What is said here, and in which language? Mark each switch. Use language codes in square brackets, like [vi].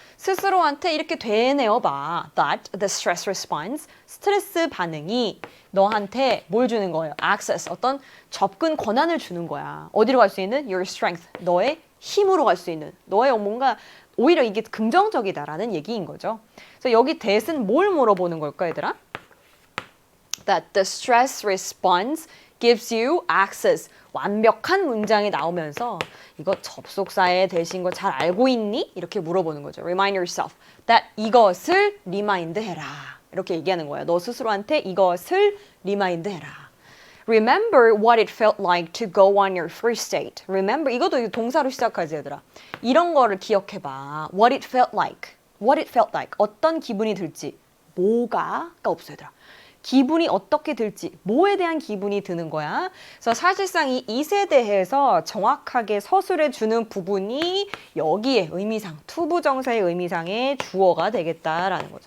[ko] 스스로한테 이렇게 되뇌어 봐. [en] That the stress response, [ko] 스트레스 반응이 너한테 뭘 주는 거예요? Access, 어떤 접근 권한을 주는 거야. 어디로 갈 수 있는? [en] Your strength, [ko] 너의 힘으로 갈 수 있는. 너의 뭔가 오히려 이게 긍정적이다라는 얘기인 거죠. 그래서 여기 that은 뭘 물어보는 걸까, 얘들아? [en] That the stress response gives you access. [ko] 완벽한 문장이 나오면서 이거 접속사에 대신 거 잘 알고 있니? 이렇게 물어보는 거죠. [en] Remind yourself that [ko] 이것을 리마인드 해라. 이렇게 얘기하는 거예요. 너 스스로한테 이것을 리마인드 해라. [en] Remember what it felt like to go on your first date. [ko] Remember, 이것도 동사로 시작하지 얘들아. 이런 거를 기억해봐. [en] What it felt like. [ko] What it felt like. 어떤 기분이 들지. 뭐가가 없어 얘들아. 기분이 어떻게 들지, 뭐에 대한 기분이 드는 거야. 그래서 사실상 이 it에 대해서 정확하게 서술해 주는 부분이 여기에 의미상, 투부정사의 의미상의 주어가 되겠다라는 거죠.